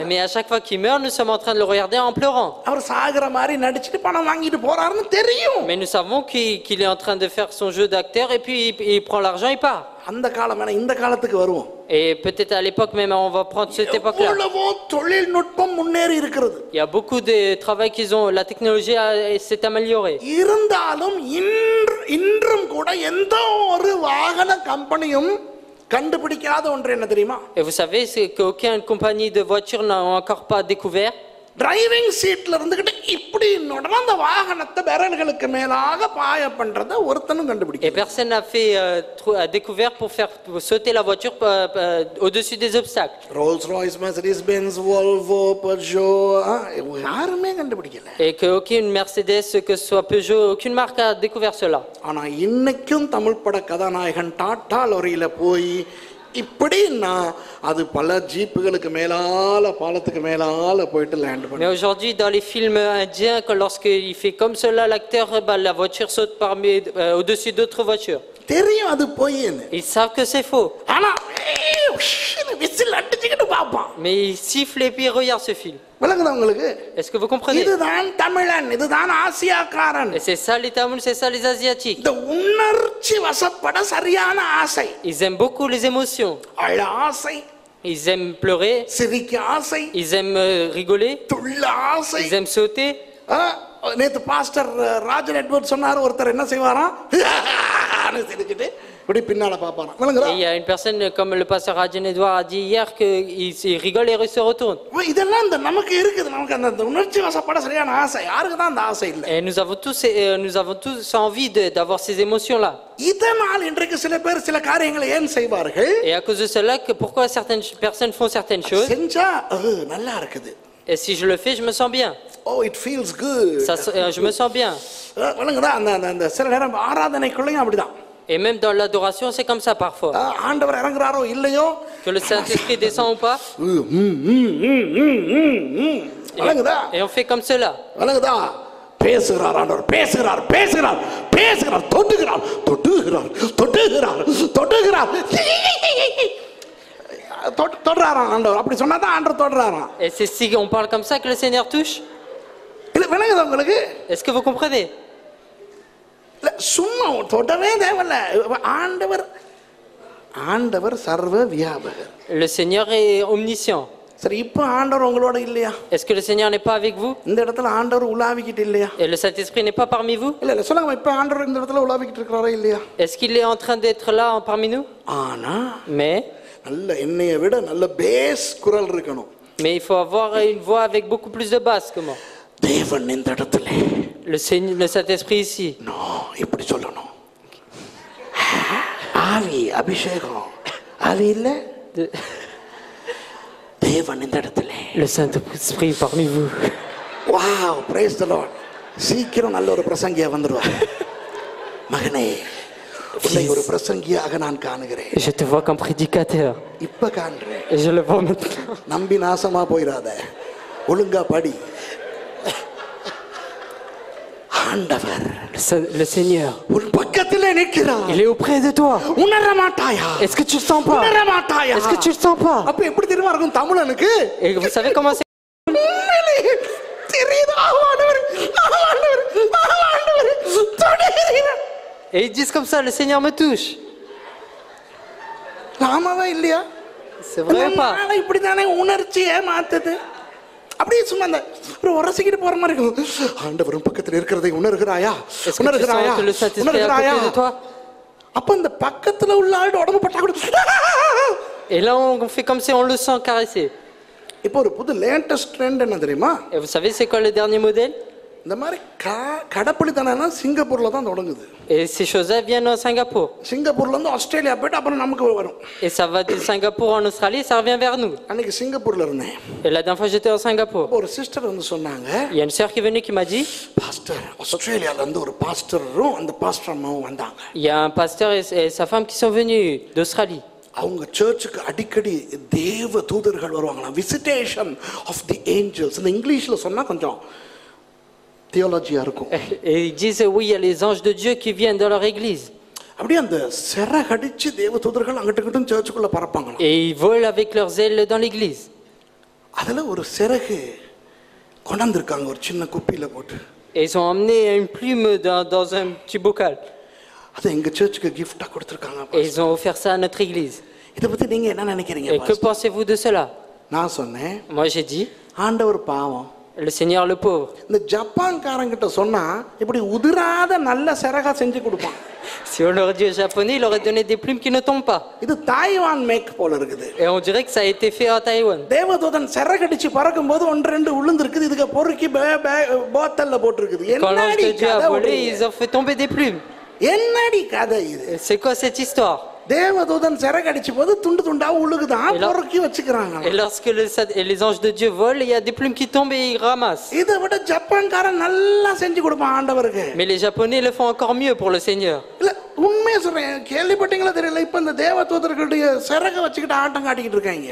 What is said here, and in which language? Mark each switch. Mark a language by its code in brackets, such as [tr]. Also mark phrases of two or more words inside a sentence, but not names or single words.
[fr] Mais à chaque fois qu'il meurt, nous sommes en train de le regarder en pleurant. [ta] அவர் சாகுற மாதிரி நடிச்சிட்டு பணம் வாங்கிட்டு போறாருன்னு தெரியும். [fr] Mais nous savons qu'il est en train de faire son jeu d'acteur et puis il prend l'argent et part. [ta] அந்த காலம் வேணா, இந்த காலத்துக்கு வருவோம். [fr] Et peut-être à l'époque même, on va prendre cette époque-là. [ta] எவ்வளவோ தொழில்நுட்பம் முன்னேறி இருக்கிறது. [fr] Il y a beaucoup de travail qu'ils ont, la technologie s'est améliorée. [ta] இருந்தாலும் இன்றும் கூட எந்த ஒரு வாகன கம்பெனியும் கண்டுபிடிக்காத ஒன்று என்ன தெரியுமா? [fr] Et vous savez, c'est qu'aucune compagnie de voitures n'a encore pas découvert. [ta] டிரைவிங் சீட்ல இருந்துகிட்டு இப்படி அந்த வாகனத்தை விரல்களுக்கு மேலாக பாய பண்றத ஒருத்தனும் கண்டுபிடிக்கல. [fr] Et personne n'a fait a découvert pour faire sauter la voiture au-dessus des obstacles. Rolls-Royce, Mercedes-Benz, Volvo, Peugeot, [ta] யாருமே கண்டுபிடிக்கல. [fr] Et qu'aucune Mercedes, que ce soit Peugeot, aucune marque a découvert cela. [ta] ஆனா இன்னைக்கும் தமிழ் பட கதாநாயகன் டாடா லாரியில போய் இப்படின்னா அது பல ஜீப்புகளுக்கு மேலால பாலத்துக்கு மேலால போயிட்டு லேண்ட் பண்ணும். [fr] Mais aujourd'hui dans les films indiens, lorsqu'il fait comme cela l'acteur, la voiture saute au-dessus d'autres voitures. [ta] தெரியும் அது பொய்ன்னு. [fr] Ils savent que c'est faux. [ta] ஆனா விசில் அடிச்சிட்டு பாப்பான். [fr] Mais ils sifflent et puis ils regardent ce film. [ta] விளங்குதா உங்களுக்கு? [fr] Est-ce que vous comprenez? [ta] இதுதான் தமிழன், இதுதான் ஆசியாக்காரன். [fr] Et c'est ça les Tamouls, c'est ça les Asiatiques. [ta] இந்த உணர்ச்சி வசப்பட சரியான ஆசை. [fr] Ils aiment beaucoup les émotions. [ta] அழ ஆசை. [fr] Ils aiment pleurer. [ta] சிரிக்க ஆசை. [fr] Ils aiment rigoler. [ta] துள்ள ஆசை. [fr] Ils aiment sauter. [ta] நேத்து பாஸ்டர் ராஜன் எட்வர்ட் சொன்னார், ஒருத்தர் என்ன செய்வாராம், சிரிச்சிட்டு இப்படி பின்னால பாப்பாராம். விளங்குதா? [fr] Il y a une personne comme le pasteur Rajan Edouard a dit hier qu'il rigole et il se retourne. [ta] இதெல்லாம் இந்த நமக்கு இருக்குது, நமக்கு அந்த உணர்ச்சி வசப்பட சரியான ஆசை. யாருக்கு தான் அந்த ஆசை இல்ல? [fr] Et nous avons tous envie d'avoir ces émotions là. [ta] இதனால் இன்றைக்கு சில பேர் சில காரியங்களை ஏன் செய்வார்கள்? [fr] Et à cause de cela, pourquoi certaines personnes font certaines choses? [ta] செஞ்சா நல்லா இருக்குது. [fr] Et si je le fais, je me sens bien. [en] Oh, it feels good. [fr] Je me sens bien. [ta] விளங்குதா? அந்த சில நேரம் ஆராதனைக்குள்ளேயும் அப்படிதான். [fr] Et même dans l'adoration, c'est comme ça parfois. [ta] ஆண்டவர் இறங்குறாரோ இல்லையோ, [fr] que le Saint-Esprit descend ou pas. Et on fait comme cela. [ta] விளங்குதா? பேசுகிறார் ஆண்டவர், பேசுகிறார் பேசுகிறார் பேசுகிறார், தொட்டுகிறார் தொட்டுகிறார் தொட்டுகிறார் தொட்டுகிறார் தொடுறாராம் ஆண்டவர். அப்படி சொன்னா தான் ஆண்டவர் தொடுறாராம். [fr] Et c'est si on parle comme ça que le Seigneur touche. [ta] இல்ல விளங்குதா உங்களுக்கு? [fr] Est-ce que vous comprenez? [ta] சும்மா தொடவே தேவையில்ல. ஆண்டவர் சர்வ வியாபகர். [fr] Le Seigneur est omniscient. [ta] சரி, இப்போ ஆண்டவர் உங்களோட இல்லையா? [fr] Est-ce que le Seigneur n'est pas avec vous? [ta] இந்த இடத்துல ஆண்டவர் உலாவிக்கிட்டு இல்லையா? [fr] Et le Saint-Esprit n'est pas parmi vous? [ta] இல்ல சொல்லுங்க, இப்போ ஆண்டவர் இந்த இடத்துல உலாவிக்கிட்டு இருக்கிறாரா இல்லையா? [fr] Est-ce qu'il est en train d'être là parmi nous? [ta] ஆனா [fr] Mais [ta] நல்ல என்னைய விட நல்ல பேஸ் குரல் இருக்கணும். [fr] il faut avoir une voix avec beaucoup plus de basse que moi. [ta] தேவன் இந்த இடத்துல, [fr] le Saint-Esprit ici. [ta] நோ, இப்படி சொல்லணும். ஆவி அபிஷேகம், ஆவி இல்ல, தேவன் இந்த இடத்துல. [fr] Le Saint-Esprit parmi vous. [en] Wow, praise the Lord. [ta] சீக்கிரம் நல்ல ஒரு பிரசங்கியா வந்துருவார். மகனே, உன்னை ஒரு பிரசங்கியாக நான் காணுகிறேன். [fr] Je te vois comme prédicateur. [ta] இப்ப காண்றேன். [fr] Et je le vois maintenant. [ta] நம்பி நாசமா போயிராத, ஒழுங்கா படி. ஆண்டவர், [fr] le Seigneur, [ta] உன் பக்கத்திலே நிற்கிறார். [fr] il est auprès de toi. [ta] உணர மாட்டாயா? [fr] Est-ce que tu le sens pas? [ta] உணர மாட்டாயா? [fr] Est-ce que tu le sens pas? [ta] அப்ப எப்படி தெரியுமா இருக்கும் தமிழனுக்கு? [fr] Et vous savez comment c'est? [ta] தெரியுதா? ஆண்டவர், ஆண்டவர், ஆண்டவர் தொடுகிறார். [fr] Et ils disent comme ça, le Seigneur me touche. [ta] நாமவே இல்லையா? [fr] C'est vrai ou pas? [ta] இப்படி தானே உணர்ச்சியை மாத்துது. அப்படியே சும்மா அந்த ஒரு உரசிக்கிட்டு போற மாதிரி இருக்கும். ஆண்டவரும் பக்கத்துல இருக்கிறதை உணர்கிறாயா? [fr] Est-ce que tu [ta] உணர்கிறாயா? [fr] sens que le Saint-Esprit est à [ta] உணர்கிறாயா? [fr] côté de toi? [ta] அப்ப இந்த பக்கத்துல உள்ள ஆள் உடம்பு பட்டா கூட [fr] Et là, on fait comme si on le sent caresser. [ta] இப்போ ஒரு புது [en] latest trend [ta] என்ன தெரியுமா? [fr] Et vous savez, c'est quoi le dernier modèle? [ta] இந்த மாதிரி கடப்பளித்தனம் சிங்கப்பூர்ல தான் தொடங்குது. [fr] Et ces choses-là viennent à Singapour. [ta] சிங்கப்பூர்ல இருந்து ஆஸ்திரேலியா போயிட்டு அப்புறம் நமக்கு வரும். [fr] Et ça va de Singapour en Australie, ça revient vers nous. [ta] அன்னைக்கு சிங்கப்பூர்ல இருந்தேன். [fr] Et la dernière fois, j'étais à Singapour. [ta] ஒரு சிஸ்டர் வந்து சொன்னாங்க, [fr] Il y a une sœur qui est venue qui m'a dit, [ta] பாஸ்டர் ஆஸ்திரேலியால இருந்து ஒரு பாஸ்டரும் அந்த பாஸ்டர் அம்மாவும் வந்தாங்க. [fr] il y a un pasteur et sa femme qui sont venus d'Australie. [ta] அவங்க சர்ச்சுக்கு அடிக்கடி தேவ தூதர்கள் வருவாங்களாம். [en] Visitation of the Angels. [ta] இந்த இங்கிலீஷ்ல சொன்னா கொஞ்சம் தியோலஜியா இருக்கும். [fr] Et ils disent, oui, il y a les anges de Dieu qui viennent dans leur église. [ta] அப்படியே அந்த சிறகடிச்சு தேவ தூதர்கள் அங்கிட்டு இங்கிட்டும் சர்ச்சுக்குள்ள பறப்பாங்களாம். [fr] Et ils volent avec leurs ailes dans l'église. [ta] அதுல ஒரு சிறகு கொண்டாந்துருக்காங்க ஒரு சின்ன குப்பியில போட்டு. [fr] Et ils ont emmené une plume dans un petit bocal. [ta] அது எங்க சர்ச்சுக்கு கிஃப்டா கொடுத்திருக்காங்க. [fr] Et ils ont offert ça à notre église. [ta] இத பத்தி நீங்க என்ன நினைக்கிறீங்க? [fr] Et que pensez-vous de cela? [ta] நான் சொன்னேன், [fr] Moi, j'ai dit, [ta] ஆண்டவர் பாவம். [fr] le Seigneur le pauvre. [ta] இந்த ஜப்பான்காரங்கிட்ட சொன்னா இப்படி உதிராத நல்ல சிறகா செஞ்சு கொடுப்பான். [fr] Si on leur dit au japonais, il aurait donné des plumes qui ne tombent pas. [ta] இது தாய்வான் மேக் போல இருக்குது. [fr] Et on dirait que ça a été fait à Taïwan. [ta] தேவதூதன் சிறகடிச்சு பறக்கும் போது ஒன்று ரெண்டு விழுந்திருக்குது. இதுக்கு பொறுக்கி போத்தல்ல போட்டிருக்குது. [fr] Quand l'ange [ta] என்னடி [fr] de Dieu a [ta] கதை [fr] volé, [ta] விடுறீங்க? [fr] ils ont fait tomber des plumes. [ta] என்னடி கதை இது? [fr] C'est quoi cette histoire? [ta] தேவதூதன் சிறகடிச்சு போது துண்டு துண்டா உழுகுதான், பொறுக்கி வச்சுக்கிறாங்க. [fr] Et lorsque les anges de Dieu volent, il y a des plumes qui tombent et ils ramassent. [ta] இதை விட ஜப்பான்காரன் நல்லா செஞ்சு கொடுப்பான் ஆண்டவருக்கு. [fr] Mais les Japonais le font encore mieux pour le Seigneur. [ta] இல்ல உண்மையா சொல்றேன், கேள்விப்பட்டீங்களா தெரியல, இப்ப இந்த தேவதூதர்களுடைய சிறகை வச்சுக்கிட்டு ஆட்டம் காட்டிக்கிட்டு இருக்காங்க.